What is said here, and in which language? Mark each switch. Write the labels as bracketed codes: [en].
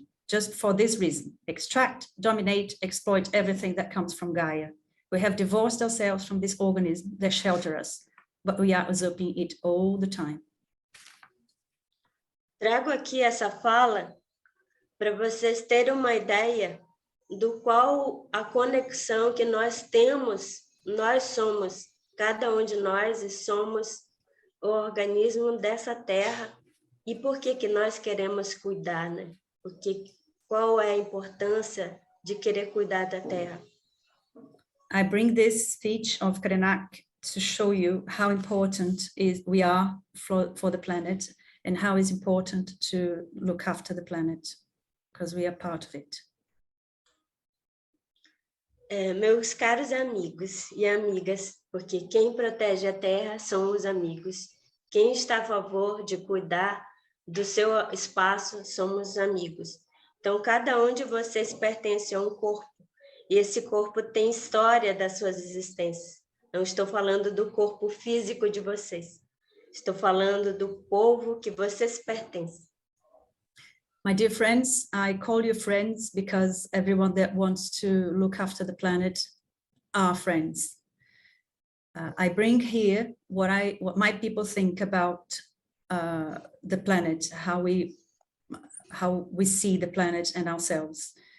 [en] just for this reason: extract, dominate, exploit everything that comes from Gaia. We have divorced ourselves from this organism that shelters us, but we are usurping it all the time. [pt] Trago aqui essa fala para vocês terem uma ideia do qual a conexão que nós temos. Nós somos, cada um de nós, somos o organismo dessa terra. E por que nós queremos cuidar, né? Qual é a importância de querer cuidar da terra? [en] I bring this speech of Krenak to show you how important we are for the planet, and how it's important to look after the planet, because we are part of it. [pt] Meus caros amigos e amigas, porque quem protege a terra são os amigos. Quem está a favor de cuidar do seu espaço somos os amigos. Então, cada um de vocês pertence a um corpo, e esse corpo tem história das suas existências. Não estou falando do corpo físico de vocês. Estou falando do povo que vocês pertencem. [en] My dear friends, I call you friends because everyone that wants to look after the planet are friends. I bring here what my people think about the planet, how we see the planet and ourselves.